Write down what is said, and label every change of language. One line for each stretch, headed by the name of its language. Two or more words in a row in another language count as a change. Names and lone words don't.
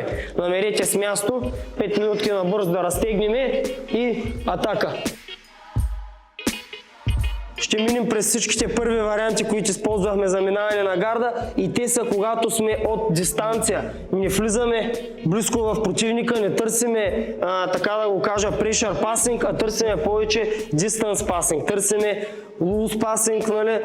Bulgarian: Намерете с място, 5 минутки набързо да разтегнем и атака. Ще минем през всичките първи варианти, които използвахме за минаване на гарда, и те са когато сме от дистанция. Не влизаме близко в противника, не търсиме, така да го кажа,
English: pressure passing,
Bulgarian: а търсиме повече
English: distance passing,
Bulgarian: търсиме
English: loose passing,
Bulgarian: нали?